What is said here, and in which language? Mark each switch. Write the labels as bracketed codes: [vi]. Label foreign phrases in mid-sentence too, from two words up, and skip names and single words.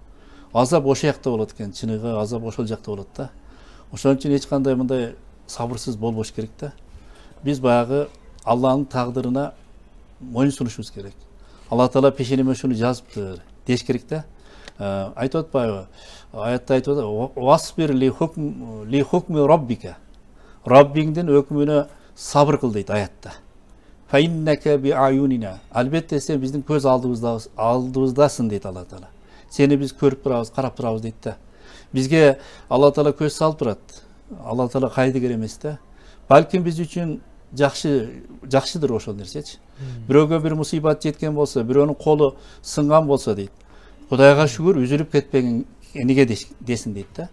[ky] Азап ошол жакта болот экен, чыныгы азап ошол жакта болот да. Ошон үчүн эч кандай мындай сабырсыз болбош керек да. Биз баягы Алланын тагдырына моюн сунушубуз керек. Алла Таала пешенеме ушуну жазыптыр деш керек да. Айтып атпайбы? Аятта айтып атат: [ar] "واصبر لحكم ربك." [ky] Раббиңдин өкүмүнө сабыр кыл дейт аятта. [ar] فإنك بأعيننا. [ky] Албетте сен биздин көз алдыбыздасың дейт Алла Таала. Сени биз көрүп турабыз, карап турабыз дейт да. Бизге Алла Таала көз салып турат. Алла Таала кайдыгер эмес да. Балким биз үчүн жакшыдыр ошол нерсечи. Бирөөгө бир мусибат жеткен болсо, бирөөнүн колу сынган болсо дейт, Кудайга шүгүр үзүлүп кетпеген эмнеге десин дейт да.